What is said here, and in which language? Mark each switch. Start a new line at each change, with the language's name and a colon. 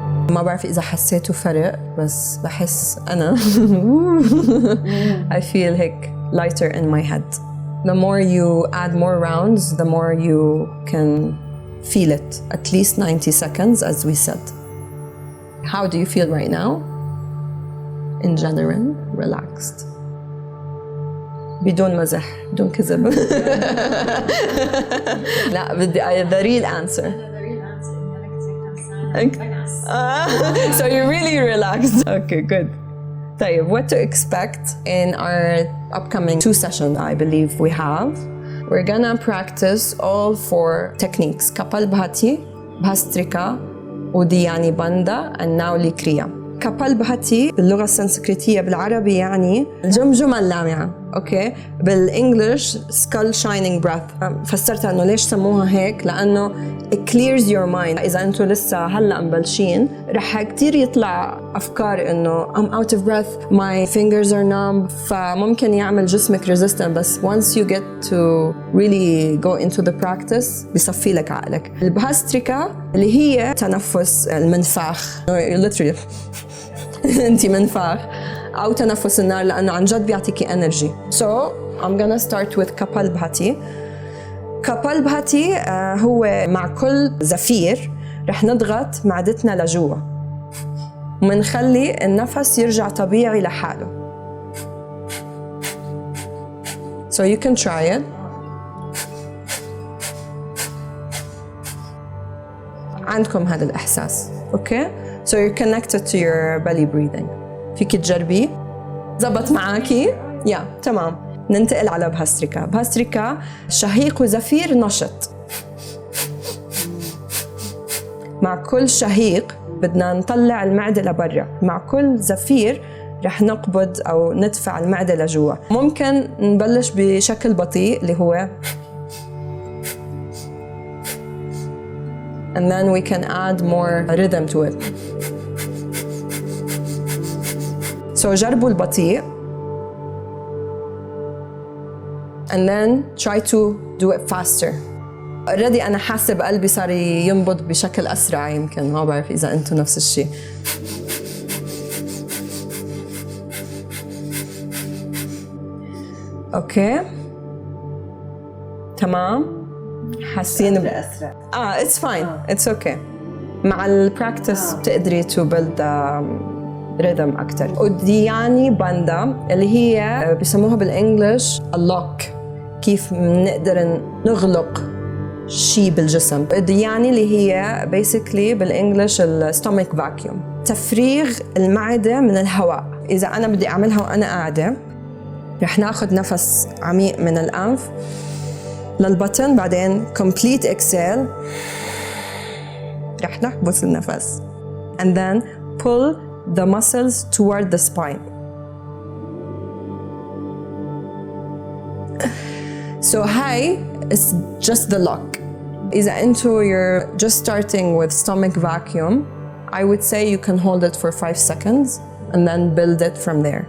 Arabic: ما بعرف إذا حسيتوا فرق بس بحس أنا
English: I feel
Arabic: هيك
English: lighter in my head. The more you add more rounds, the more you can feel it. At least 90 seconds, as we said. How do you feel right now? In general, relaxed.
Arabic: بدون مزح، بدون كذب. لا بدي
English: the real answer. So you're really relaxed. Okay, good.
Arabic: طيب,
English: what to expect in our upcoming 2 sessions I believe we have. We're gonna practice all 4 techniques: kapalbhati, bhastrika, uddiyana, bandha, وناولي, كريا.
Arabic: كابالبهاتي باللغة السنسكريتية بالعربي يعني الجمجمة اللامعة، أوكي؟ بالإنجليش
English: skull shining breath.
Arabic: فسرتها إنه ليش سموها هيك؟ لأنه
English: it clears your mind.
Arabic: إذا أنتوا لسه هلأ مبلشين رح كتير يطلع أفكار إنه
English: I'm out of breath, my fingers are numb،
Arabic: فممكن يعمل جسمك resistant. بس
English: once you get to really go into the practice
Arabic: بيصفي لك عقلك. البهاستريكا اللي هي تنفس المنفاخ، literally أنتي منفاخ، أو تنفس النار لأنه عن جد بيعطيكي energy.
English: So I'm gonna start with kapalbhati.
Arabic: كابالبهاتي هو مع كل زفير رح نضغط معدتنا لجوا ومنخلي النفس يرجع طبيعي لحاله.
English: So you can try it.
Arabic: عندكم هذا الإحساس، أوكي؟
English: So you're connected to your belly breathing.
Arabic: فيك تجربي؟ زبط معاكي؟ تمام. ننتقل على بهاستريكا. بهاستريكا شهيق وزفير نشط. مع كل شهيق بدنا نطلع المعدة لبرا، مع كل زفير رح نقبض أو ندفع المعدة لجوا. ممكن نبلش بشكل بطيء اللي هو
English: and then we can add more rhythm to it. So
Arabic: جربوا البطيء
English: and then try to do it faster.
Arabic: already أنا حاسة بقلبي صار ينبض بشكل أسرع، يمكن ما بعرف إذا أنتوا نفس الشيء. أوكي تمام، حاسين أسرع.
English: it's fine, it's okay.
Arabic: مع البراكتس بتقدري
English: to build rhythm
Arabic: أكتر. أودياني باندا اللي هي بيسموها بالإنجليش اللوك، كيف نقدر نغلق شيء بالجسم. أودياني اللي هي basically بالإنجليش الستومك فاكيوم، تفريغ المعدة من الهواء. إذا أنا بدي أعملها وأنا قاعدة رح ناخد نفس عميق من الأنف للبطن، بعدين
English: complete exhale.
Arabic: رح نحبس النفس
English: and then pull the muscles toward the spine. So high is just the lock.
Arabic: إذا أنتو
English: you're just starting with stomach vacuum, I would say you can hold it for 5 seconds and then build it from there.